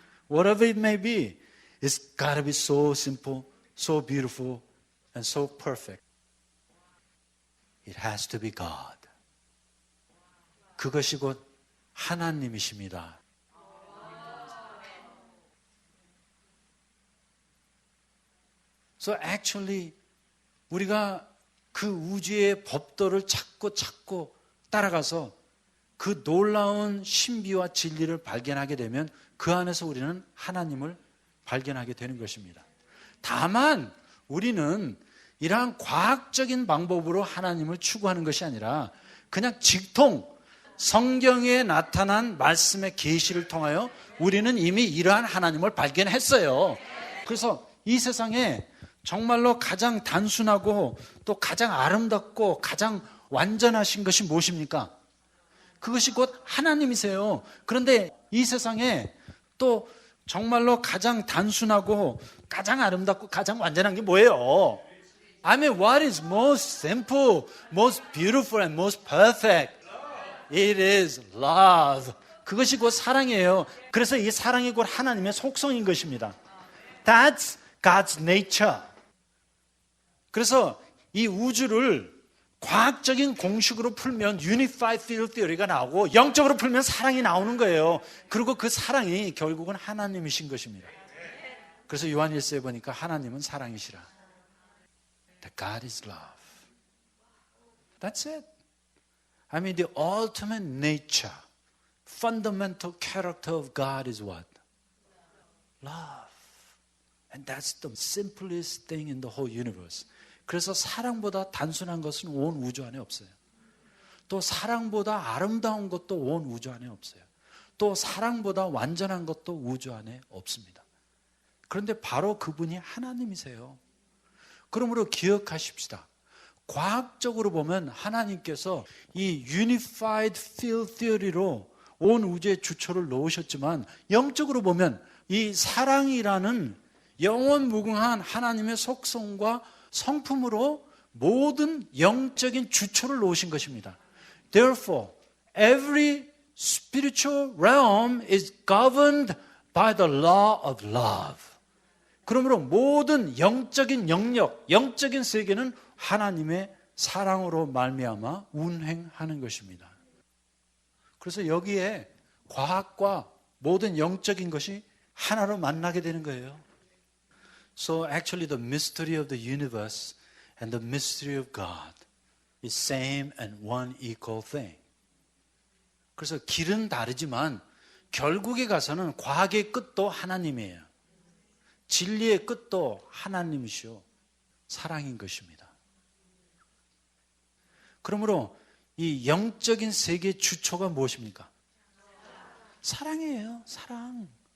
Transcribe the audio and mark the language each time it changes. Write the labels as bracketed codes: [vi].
[en] Whatever it may be, it's gotta be so simple, so beautiful, and so perfect. It has to be God. [ko] 그것이 곧 하나님이십니다. [en] So actually [ko] 우리가 그 우주의 법도를 찾고 따라가서 그 놀라운 신비와 진리를 발견하게 되면 그 안에서 우리는 하나님을 발견하게 되는 것입니다. 다만 우리는 이러한 과학적인 방법으로 하나님을 추구하는 것이 아니라 그냥 직통 성경에 나타난 말씀의 계시를 통하여 우리는 이미 이러한 하나님을 발견했어요. 그래서 이 세상에 정말로 가장 단순하고 또 가장 아름답고 가장 완전하신 것이 무엇입니까? 그것이 곧 하나님이세요. 그런데 이 세상에 또 정말로 가장 단순하고 가장 아름답고 가장 완전한 게 뭐예요? [en] I mean, what is most simple, most beautiful and most perfect? It is love. [ko] 그것이 곧 사랑이에요. 그래서 이 사랑이 곧 하나님의 속성인 것입니다. [en] That's God's nature. [ko] 그래서 이 우주를 과학적인 공식으로 풀면 Unified Field Theory가 나오고 영적으로 풀면 사랑이 나오는 거예요. 그리고 그 사랑이 결국은 하나님이신 것입니다. 그래서 요한일서에 보니까 하나님은 사랑이시라. [en] That God is love. That's it. I mean, the ultimate nature, fundamental character of God is what? Love. And that's the simplest thing in the whole universe. [ko] 그래서 사랑보다 단순한 것은 온 우주 안에 없어요. 또 사랑보다 아름다운 것도 온 우주 안에 없어요. 또 사랑보다 완전한 것도 우주 안에 없습니다. 그런데 바로 그분이 하나님이세요. 그러므로 기억하십시다. 과학적으로 보면 하나님께서 이 Unified Field Theory로 온 우주의 주초를 놓으셨지만 영적으로 보면 이 사랑이라는 영원무궁한 하나님의 속성과 성품으로 모든 영적인 주초를 놓으신 것입니다. [en] Therefore, every spiritual realm is governed by the law of love. [ko] 그러므로 모든 영적인 영역, 영적인 세계는 하나님의 사랑으로 말미암아 운행하는 것입니다. 그래서 여기에 과학과 모든 영적인 것이 하나로 만나게 되는 거예요. [en] So actually the mystery of the universe and the mystery of God is same and one equal thing. [ko] 그래서 길은 다르지만 결국에 가서는 과학의 끝도 하나님이에요. 진리의 끝도 하나님이시오. 사랑인 것입니다. 그러므로 이 영적인 세계의 주초가 무엇입니까? 사랑이에요. 사랑.